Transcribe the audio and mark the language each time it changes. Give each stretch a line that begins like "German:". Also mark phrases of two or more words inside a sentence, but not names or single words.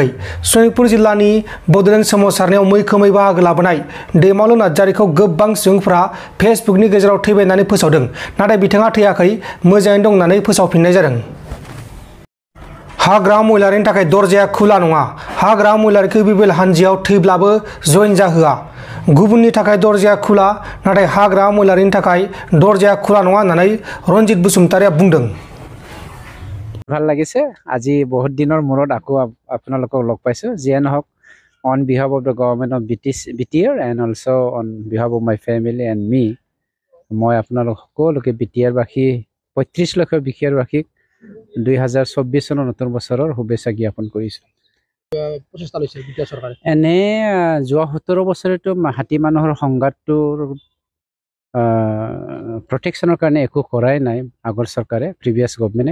Bodo: सनितपुर जिल्लानि बड'लेण्ड सोमावसारनायाव मैखोमै बाहागो लाबोनाय दैमालु नार्जारिखौ गोबां सुबुंफोरा फेसबुकनि गेजेराव थैबाय होननानै फोसावदों, नाथाय बिथाङा थैयाखै, मोजाङैनो दं होननानै फोसावफिननाय जादों। हाग्रा महिलारिनि थाखाय दरजाया खुला नङा। हाग्रा महिलारिखौ बिबिएल हानजायाव थैब्लाबो जइन जाहोआ। गुबुननि थाखाय दरजाया खुला, नाथाय हाग्रा महिलारिनि थाखाय दरजाया खुला नङा होननानै रनजित बसुमतारिया बुंदों।
Assamese: ভাল লাগিছে আজি বহুত দিনৰ মূৰত আকৌ আপোনালোকক লগ পাইছো। যিয়ে নহওক,
English: on behalf of the government of BTR and also on behalf of my family and me,
Assamese: মই আপোনালোক সকলোকে BTR বাসী 35 লাখ BTR বাসীক 2024 চনৰ নতুন বছৰৰ শুভেচ্ছা জ্ঞাপন কৰিছো। এনে যোৱা 17 বছৰেতো হাতী মানুহৰ সংঘাতটোৰ প্ৰটেকশ্যনৰ কাৰণে একো কৰাই নাই আগৰ চৰকাৰে,
English: previous government.